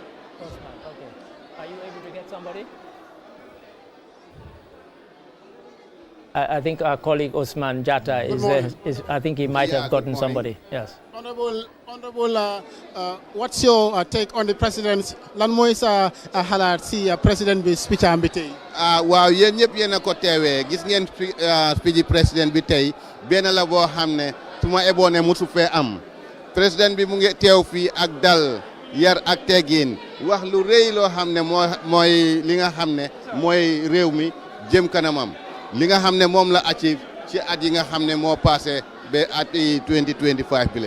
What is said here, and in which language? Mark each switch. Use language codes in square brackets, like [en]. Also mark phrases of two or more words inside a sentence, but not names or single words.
[en] Okay. Are you able to get somebody? I think our colleague Osman Jatta is I think he might have gotten somebody. Yes. Honorable, what's your take on the president's [wo] lan mooy sa xalaat si président bi speech am bi tey? Waaw yéen ñëpp yéen a ko teewee gis ngeen speech président bi tey benn la boo xam ne su ma eboon ne musu fee am président bi mu ngi teew fii ak dal yar ak teggin wax lu rëy loo xam ne mooy li nga xam ne mooy réew mi jëm kanamam li nga xam ne moom la achieve ci at yi nga xam ne moo passé ba at 2025 bi lee